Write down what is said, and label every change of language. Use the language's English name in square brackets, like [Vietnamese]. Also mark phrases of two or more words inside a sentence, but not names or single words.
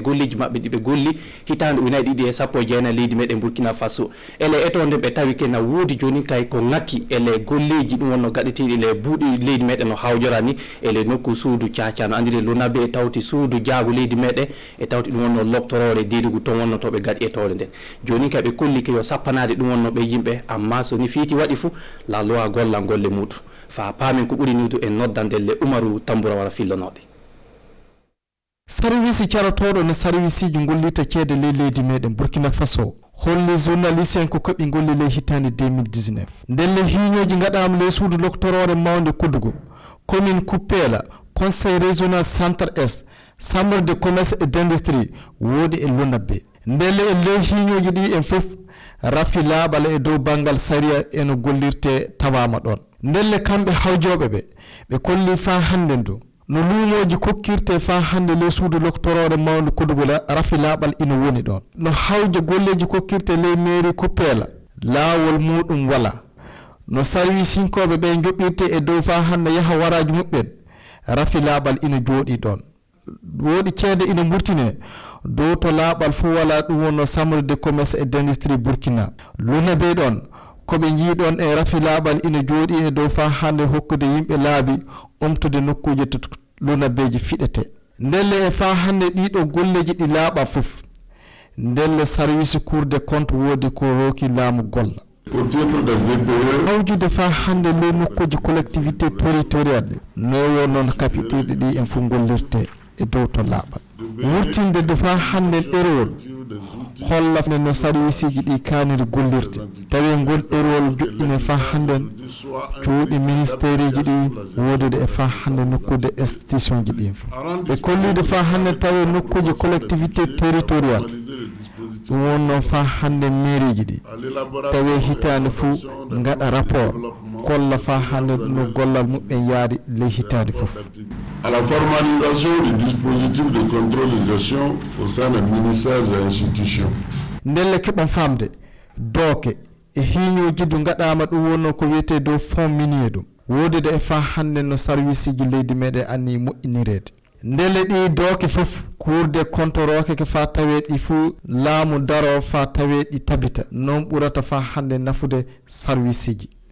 [Fula] golleji maɓɓe ɗiɓe golli hitande ujunaje ɗiɗi e sappo e jeenayi leydi meɗen Burkina Faso ele etonde ɓe tawi ke na woodi joni kay ko ngakki ele golleji ɗum wonno gaɗeteɗi ele buuɗi leydi meɗen no hawjora ni ele nokku suudu caca no andire Lonabe e tawti suudu jaagu leydi meɗen e tawti ɗum wonno lobtorore dedigu ton wonno to ɓe gaɗi etore nden joni kay ɓe kolli ke yo sappanade ɗum wonno ɓe yimɓe amma so ni fiiti waɗi fuu [French] la loi [Fula] golla golle muɗum fa paamen ko ɓuri niwdu en noddandelle Umaru Tamboura wara fillonoɗe service carotoɗo no service ji gollita ceede ley leydi meɗen Burkina Faso holli journaliste en ko koɓi golli ley hitande 2019 ndelle hiñoji gaɗama ley suudu loctorore mawde Koudougou commune Koupéla [French] conseil régional centre est chambre de commerce et d'industrie [Fula] woodi e Lonabe ndelle e ley hiñoji ɗi en fof rafi laaɓal e dow bangal saria eno gollirte tawama ɗon ndelle kamɓe hawjoɓe ɓe kolli fa hande ndu no luumoji kokkirte fa hande ley suudu loctorore mawde Koudougou rafi laaɓal ina woni ɗon no hawje golleji kokkirte ley mairie Koupéla laawol muɗum wala no servicinkoɓe ɓe joɓɓirte e dow fa hande yaha waraji muɓɓen rafi laaɓal ina jooɗi ɗon woodi ceede ina murtine dow to laaɓal fof wala ɗum wonno [French] chambre de commerce et d'industrie [Fula] Burkina Lonabe ɗon koɓe jiiɗon e rafi laaɓal ina jooɗi e dow fa hande hokkude yimɓe laabi omtude nokkuje to Lonabeji fiɗete ndelle e fa hande ɗiɗo golleji ɗi laaɓa fof ndelle [French] service cour des comptes [Fula] woodi ko rooki laamu golla [French] Au titre des EPE, [Fula] hawjude fa hande ley nokkuji [French] collectivité territorial [Fula] no wonnoon capitide ɗi en fof gollirte e dow to laaɓal wurtinde de fa hande ɗerewol holla no service ji ɗi kaniri gollirde tawi ngol ɗerewol joƴƴine fa hande cuuɗi ministére ji ɗi wodude e fa hande nokkude institution ji ɗin ɓe kollide fa hande tawi nokkuji [French] collectivité territorial [Fula] ɗum wonno fa hande mairie ji ɗi tawi hitande fuu gaɗa rapport kolla fa hande no gollal muɓɓen yaari ley hitande fof [French] à la formalisation du dispositif de contrôle de gestion au sein des ministères et institutions. [Fula] Ndelle keɓon famde dooke e hiiñoji du gaɗama ɗum wonno ko wiyete dow [French] fond minier [Fula] ɗum wodude e fa hande no service ji leydi meɗen anni moƴƴinirede ndele ɗi dooke fof kurde kontoroke ke fa tawe ɗi fuu laamu daro fa tawe ɗi tabita non ɓurata fa hande nafude service ji